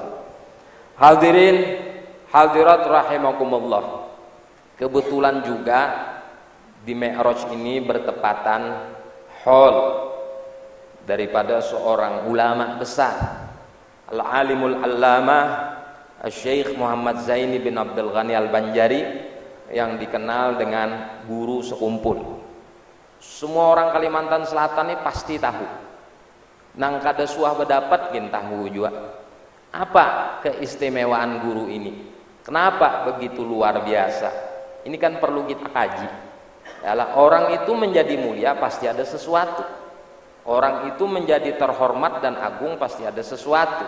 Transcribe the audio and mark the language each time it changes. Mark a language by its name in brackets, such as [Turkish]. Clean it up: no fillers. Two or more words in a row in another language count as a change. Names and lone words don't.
[Indonesian] Hadirin hadirat rahimakumullah. Kebetulan juga di Mi'raj ini bertepatan haul daripada seorang ulama besar, Al-Alimul Allamah Syekh Muhammad Zaini bin Abdul Ghani Al-Banjari, yang dikenal dengan guru sekumpul. Semua orang Kalimantan Selatan ini pasti tahu. [Banjar] Nang kada suah berdapat gin tahu juga. [Indonesian] Apa keistimewaan guru ini? Kenapa begitu luar biasa? Ini kan perlu kita kaji. Yalah, orang itu menjadi mulia pasti ada sesuatu. Orang itu menjadi terhormat dan agung pasti ada sesuatu.